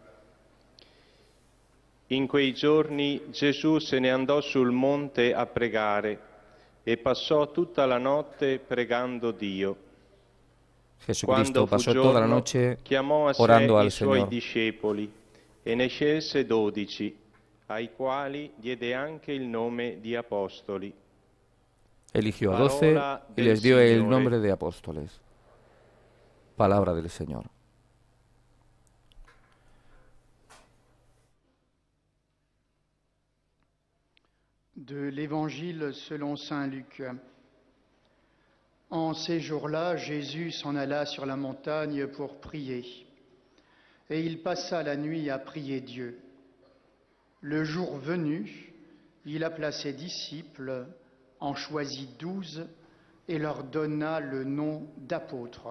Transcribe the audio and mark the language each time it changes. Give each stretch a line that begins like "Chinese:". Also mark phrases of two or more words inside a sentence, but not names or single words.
Italian: In quei giorni Gesù se ne andò sul monte a pregare e passò tutta la notte pregando Dio.
Spanish: Jesucristo pasó toda la noche
Italian: chiamò a
Spanish: orando
Italian: sé
Spanish: al
Italian: i suoi
Spanish: Señor.
Italian: discepoli e ne scelse 12, ai quali diede anche il nome di apostoli.
Spanish: Eligió a 12 y les dio el nombre de apóstoles. Palabra del Señor.
French: De l'Évangile selon saint Luc. En ces jours-là, Jésus s'en alla sur la montagne pour prier, et il passa la nuit à prier Dieu. Le jour venu, il appela ses disciples, en choisit 12 et leur donna le nom d'apôtres.